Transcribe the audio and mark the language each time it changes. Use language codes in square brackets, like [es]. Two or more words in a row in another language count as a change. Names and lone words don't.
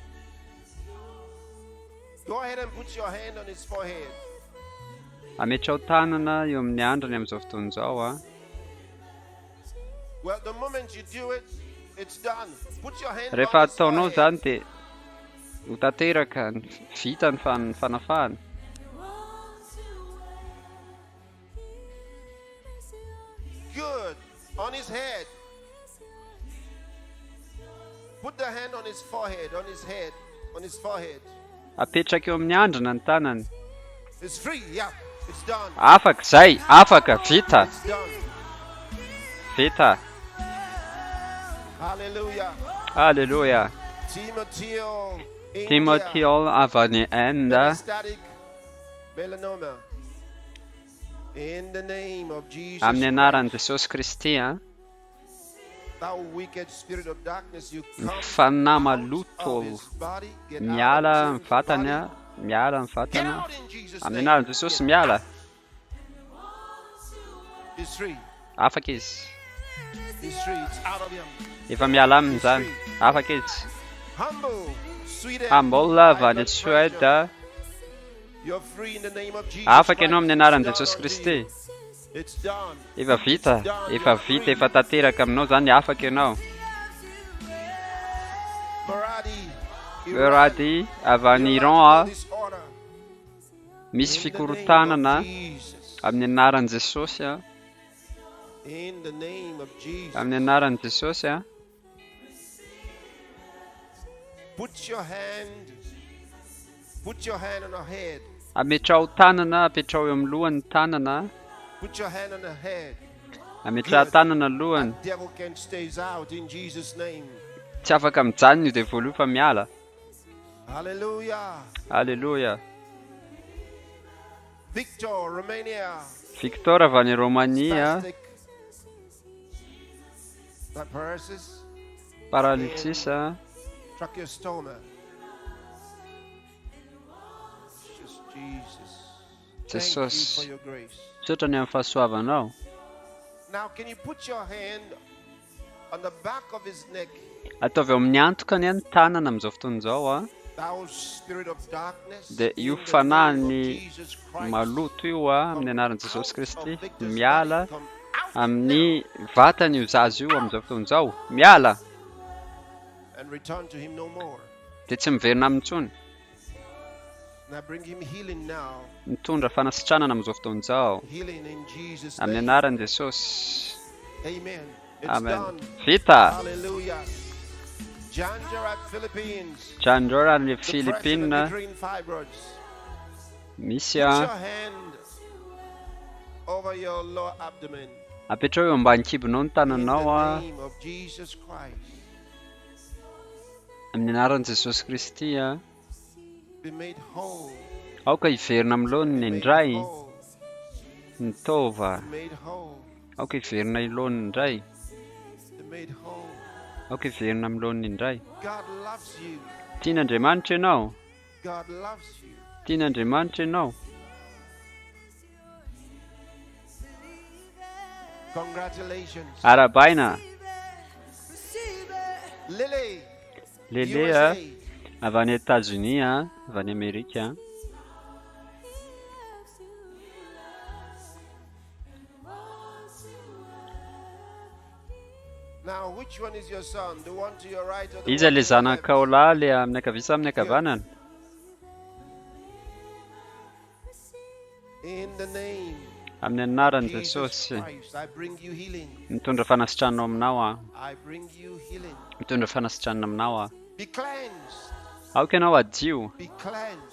[mg] Ametrao tanana eo amin'ny andriny amin'izao fotoana izao a. Rehefa ataonao zany dia ho tanteraka vita ny fanafahana. [en] Good. On his head. Put the hand on his forehead, on his head, on his forehead. [mg] Apetraka eo amin'ny andrina ny tanany. [en] It's free, yeah. It's done. [mg] Afaka zay, afaka, vita. Vita. Hallelujah. Hallelujah. Timothy avy any Inde. [en] Melanoma. In the name of Jesus. [mg] Amin'ny anaran'i Jesosy Kristy a. [en] Thou wicked spirit of darkness, you come. [mg] Fanahy maloto miala amin'ny vatany a. Miala amin'ny vatany. Amin'ny anaran'i Jesosy miala. Afaka izy. Efa miala aminy zany. Afaka izy. Humble avy any Suède. Afaka ianao amin'ny anaran'i Jesosy Kristy. Efa vita, efa tanteraka aminao zany afaka ianao. Rady avy any Iran misy fikorotanana amin'ny anaran'i Jesosy [en] In the name of Jesus. [mg] amin'ny anaran'i Jesosy [en] Put your hand on her head. [mg] ametrao tanana apetrao eo amin'ny lohany tanana [en] Put your hand on her head. [mg] ametraha tanana lohany [en] That devil can't stay out in Jesus' name. [mg] tsy afaka mijanona io dia voaloha fa miala. [en] Hallelujah. [mg] Alleluia. [en] Victor, Romania. [mg] Victor avy any Romania [en] Paralysis. paralysis Tracheostoma. Just Jesus. [mg] Jesosy [en] Thank you for your grace. [mg] tsotra ny amin'ny fahasoavanao. [en] Now can you put your hand on the back of his neck? [mg] Ataovy eo amin'ny antokany ny tanana amin'izao fotoan'izao [en] Thou spirit of darkness. [mg] dia io fanahiny maloto io amin'ny anaran'i Jesosy Kristy miala amin'ny vatany io zazo io amin'izao fotoan'izao miala [en] And return to him no more. [mg] dia tsy miverina amin'intsony. [en] Now bring him healing now. [mg] Mitondra fanasitranana amin'izao fotoan'izao [en] Healing in Jesus' [mg] amin'ny [en] name. [mg] anaran'i Jesosy. [en] Amen. It's Amen. done. [mg] Vita. [en] Hallelujah. Janjarat Philippines. [mg] Janjora ny [en] Depression and [mg] Philippines [en] uterine fibroids. [mg] misy [en] Put your hand over your lower abdomen. [mg] apetrao eo ambany kibonao ny [en] In [mg] tananao [en] the name of Jesus Christ. [mg] amin'ny anaran'i Jesosy Kristy [en] Be made whole. [mg] aoka hiverina amin'ny laoniny indray ny tova [en] Be made whole. [mg] aoka hiverina iloniny indray [en] Be made whole. [mg] aoka hiverina amin'ny laoniny indray. [en] God loves you. [mg] Tian'Andriamanitra ianao. [en] God loves you. [mg] Tian'Andriamanitra ianao. [en] Congratulations. [mg] Arabaina. [en] Lily. [mg] Lele [en] USA. [mg] avy any États-Unis avy any Amerika. [en] Now, which one is your son? The one to your right or the [mg] Iza [en] one [mg] le [en] to your left? [mg] zanakao lahy le amin'ny ankavia sa amin'ny ankavanana? [en] In the name [mg] Amin'ny anaran'i [en] of Jesus [mg] Jesosy. [en] Christ, I bring you healing. [mg] Mitondra fanasitranana aminao [en] I bring you healing. [mg] Mitondra fanasitranana aminao [en] Be cleansed. [mg] Aoka ianao adio. [en] Be cleansed.